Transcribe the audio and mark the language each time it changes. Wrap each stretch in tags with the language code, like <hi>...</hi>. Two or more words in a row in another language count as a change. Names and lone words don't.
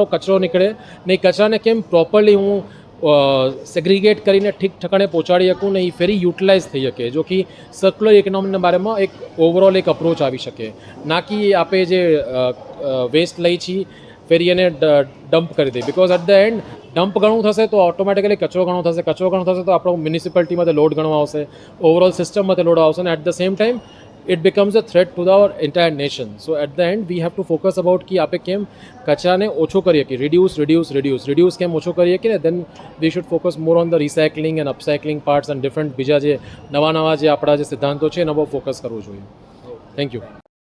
<gu>કચરો નીકળે ને એ કચરાને કેમ પ્રોપરલી હું સેગ્રીગેટ કરીને ઠીક ઠકાણે પહોંચાડી શકું ને એ ફરી યુટિલાઇઝ થઈ શકે જો કે સર્ક્યુલર ઇકોનોમીના બારેમાં એક ઓવરઓલ એક અપ્રોચ આવી શકે ના કે આપણે જે વેસ્ટ લઈ છીએ ફેરી એને ડમ્પ કરી દે</gu> <en>because at the end</en> <gu>ડમ્પ ઘણું થશે તો ઓટોમેટિકલી કચરો ઘણો થશે તો આપણો મ્યુનિસિપાલિટીમાં લોડ ઘણો આવશે ઓવરઓલ સિસ્ટમમાં લોડ આવશે ને</gu> <en>at the same time it becomes a threat to our entire nation. So at the end we have to focus about कि</en> <gu>આપણે કેમ કચરાને ઓછો કરીએ કે reduce કેમ ઓછો કરીએ કે</gu> <en>then we should focus more on the recycling and upcycling parts and different</en> <gu>બીજા જે નવા જે આપણા જે સિદ્ધાંતો છે એના પર ફોકસ કરવું જોઈએ.</gu> <en>Thank you.</en>